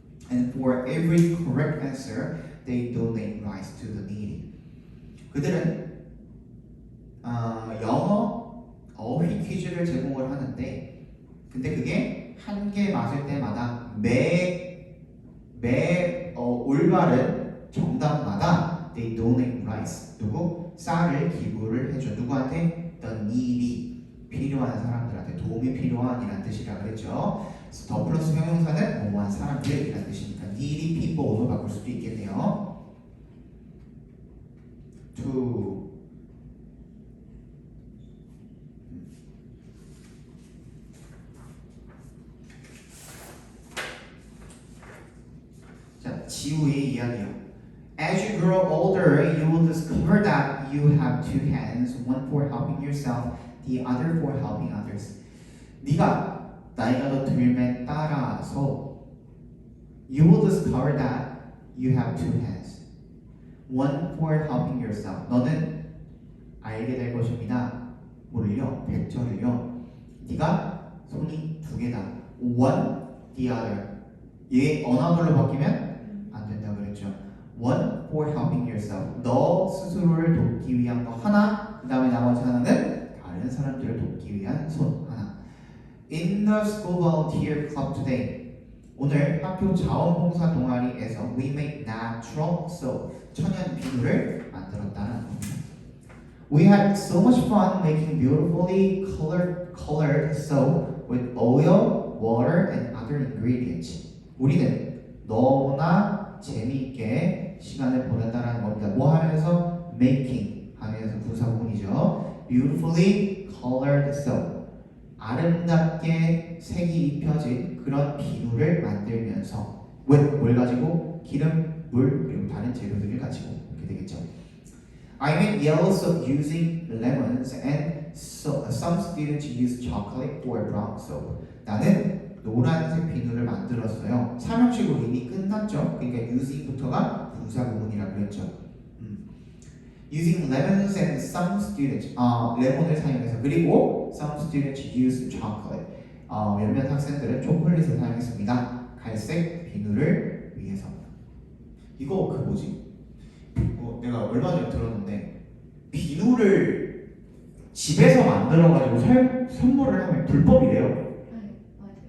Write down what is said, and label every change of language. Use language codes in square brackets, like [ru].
[en] And for every correct answer, they donate rice to the needy. [ko] 그들은 영어 어휘 퀴즈를 제공을 하는데, 근데 그게 한 개 맞을 때마다 매 올바른 정답마다 [en] they donate rice. [ko] 누구? 쌀을 기부를 해줘. 누구한테? [en] The needy. [ko] 필요한 사람들한테, 도움이 필요한이란 뜻이라 그랬죠. 그래서 더 플러스 형용사는 뭐뭐한 사람들이란 뜻이니까 needy people로 바꿀 수도 있겠네요. to 자, 지우의 이야기요. [en] As you grow older, you will discover that you have two hands, one for helping yourself, the other for helping others. [ko] 네가 나이가 더 들면 따라서 [en] you will discover that you have two hands, one for helping yourself. [ko] 너는 알게 될 것입니다. 뭐를요? 백절을요. 네가 손이 두 개다. One, the other. 얘 어나더로 바뀌면 안 된다 그랬죠. [en] One for helping yourself. [ko] 너 스스로를 돕기 위한 거 하나, 그 다음에 나머지 하나는 다른 사람들을 돕기 위한 손 하나. [en] In the school volunteer club today, [ko] 오늘 학교 자원봉사 동아리에서 [en] we make natural soap, [ko] 천연 비누를 만들었다는 겁니다. [en] We had so much fun making beautifully colored soap with oil, water, and other ingredients. [ko] 우리는 너무나 재미있게 시간을 보냈다는 겁니다. 뭐 하면서? Making 하면서 부사구문이죠. [en] Beautifully colored soap. [ko] 아름답게 색이 입혀진 그런 비누를 만들면서 with 뭘 가지고? 기름, 물, 그리고 다른 재료들을 가지고 이렇게 되겠죠. [en] I made yellow soap using lemons and some students use chocolate for brown soap. [ko] 나는 노란색 비누를 만들었어요. 삼형식으로 이미 끝났죠. 그러니까 using부터가 부사구문이라고 그랬죠. [en] Using lemons and some students, [ko] 레몬을 사용해서, 그리고 [en] some students use chocolate. [ko] 몇몇 학생들은 초콜릿을 사용했습니다. 갈색 비누를 위해서. 이거 그 뭐지? 내가 얼마 전에 들었는데 비누를 집에서 만들어가지고 선물을 하면 불법이래요. 네, 맞아요.